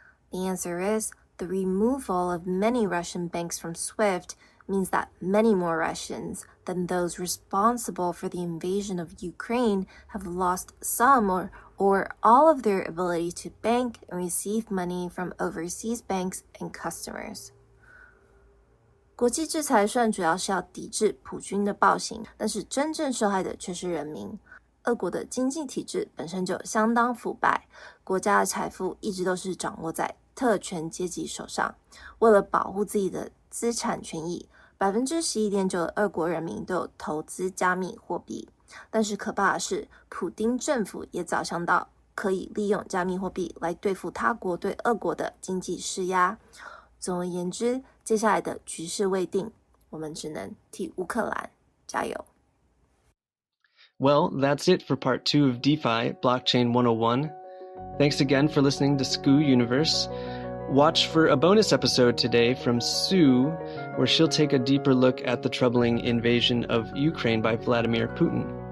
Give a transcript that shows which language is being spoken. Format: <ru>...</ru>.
<en>The answer is the removal of many Russian banks from SWIFT means that many more Russians than those responsible for the invasion of Ukraine have lost some or all of their ability to bank and receive money from overseas banks and customers.</en> <zh>国际制裁虽然主要是要抵制普军的暴行，但是真正受害的却是人民。俄国的经济体制本身就相当腐败，国家的财富一直都是掌握在特权阶级手上。为了保护自己的资产权益，11.9%的俄国人民都有投资加密货币。但是可怕的是，普丁政府也早想到可以利用加密货币来对付他国对俄国的经济施压。总而言之，接下来的局势未定，我们只能替乌克兰加油。</zh> <en>Well, that's it for part 2 of DeFi Blockchain 101. Thanks again for listening to Scoo Universe. Watch for a bonus episode today from Sue, where she'll take a deeper look at the troubling invasion of Ukraine by Vladimir Putin.</en>